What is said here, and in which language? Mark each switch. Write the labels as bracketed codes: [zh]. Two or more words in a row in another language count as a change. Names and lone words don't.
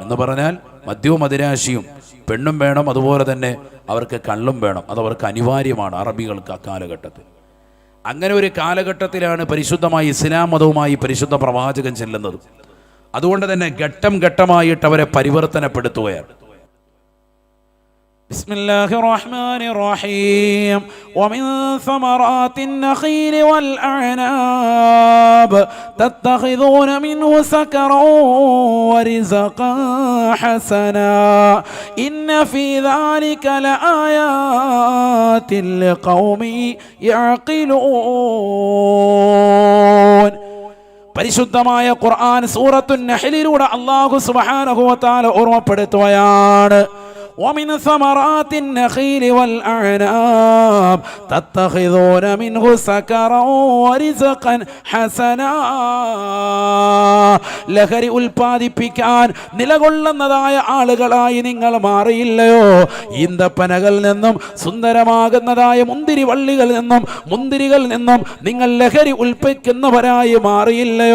[ml] എന്ന് പറഞ്ഞാൽ മദ്യവും മദിരാശിയും, പെണ്ണും വേണം, അതുപോലെ തന്നെ അവർക്ക് കള്ളും വേണം. അതവർക്ക് അനിവാര്യമാണ് അറബികൾക്ക് അക്കാലഘട്ടത്തിൽ. അങ്ങനെ ഒരു കാലഘട്ടത്തിലാണ് പരിശുദ്ധമായി ഇസ്ലാം മതവുമായി പരിശുദ്ധ പ്രവാചകൻ ചെല്ലുന്നത്. അതുകൊണ്ട് തന്നെ ഘട്ടം ഘട്ടമായിട്ട് അവരെ പരിവർത്തനപ്പെടുത്തുകയാണ്. [ar] بسم الله الرحمن الرحيم ومن ثمرات النخيل والأعناب تتخذون منه سكرا ورزقا حسنا إن في ذلك لآيات لقوم يعقلون. [ml] പരിശുദ്ധമായ ഖുർആൻ സൂറത്തുൻ നഹ്ലിലൂടെ അല്ലാഹു [ar] سبحانه وتعالى [ml] ഓർമ്മപ്പെടുത്തുകയാണ്. [ar] ومن ثمرات النخيل والأعناب تتخذون منه سكرا ورزقا حسنا. [ml] ലഹരി ഉൽപ്പാദിപ്പിക്കാൻ നിലകൊള്ളുന്നതായ ആളുകളായി നിങ്ങൾ മാറിയില്ലയോ? ഈന്തപ്പനകളിൽ നിന്നും സുന്ദരമാകുന്നതായ മുന്തിരികളിൽ നിന്നും നിങ്ങൾ ലഹരി ഉൽപ്പിക്കുന്നവരായി മാറിയില്ലയോ?